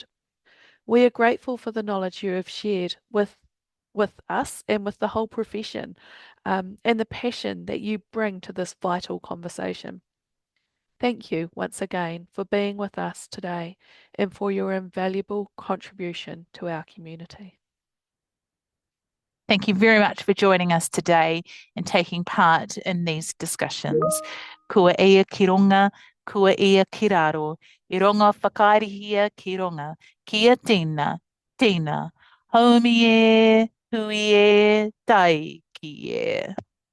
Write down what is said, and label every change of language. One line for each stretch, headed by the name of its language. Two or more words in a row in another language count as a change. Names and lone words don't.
English: We are grateful for the knowledge you have shared with us and with the whole profession, and the passion that you bring to this vital conversation. Thank you once again for being with us today and for your invaluable contribution to our community. Thank you very much for joining us today and taking part in these discussions.
Māori: Kua ea ki runga, kua ia ki raro, I ronga whakaarihia ki ronga, kia tina, tina, haumi e, hui e, tai ki e.